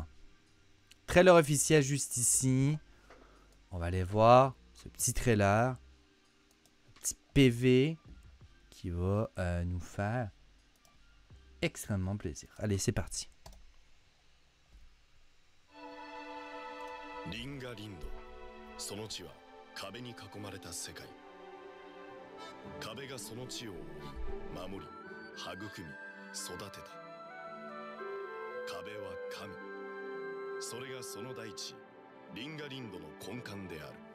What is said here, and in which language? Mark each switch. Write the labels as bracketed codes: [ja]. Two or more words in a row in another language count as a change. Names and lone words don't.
[fr] Trailer officiel juste ici. On va aller voir ce petit trailer. Un petit PV qui va nous faire extrêmement plaisir. Allez, c'est parti. [ja] Ringarindo, その地は壁に囲まれた世界。壁がその地を守り、育み、育てた。壁は神。それがその大地、リンガリンドの根幹である。